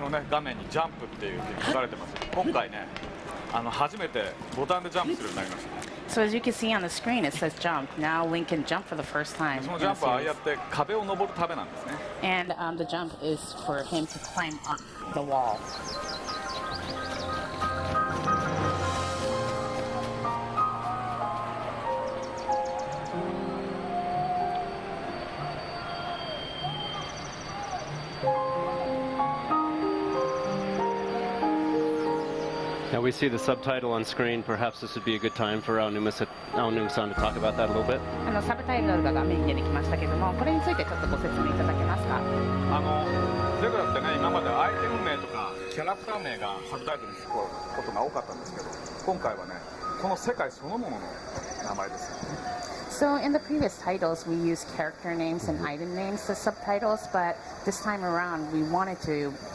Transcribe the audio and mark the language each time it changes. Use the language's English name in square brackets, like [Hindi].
[Japanese] 画面にジャンプっていうふうに書かれてます。今回ね、初めてボタンでジャンプするようになりました。 [English] So as you can see on the screen, it says jump. Now Link can jump for the first time. [Japanese] そのジャンプはああやって壁を登るためなんですね。 [English] And the jump is for him to climb up the wall. Now we see the subtitle on screen. Perhaps this would be a good time for Aonuma-san to talk about that a little bit. [Japanese] サブタイトルが画面に出てきましたけども、これについてちょっとご説明いただけますか。ゼルダってね、今までアイテム名とかキャラクター名がサブタイトルにつくことが多かったんですけど、今回はね、この世界そのものの名前ですよね。 [English] So in the previous titles, we used character names and item names as subtitles, but this time around, we wanted to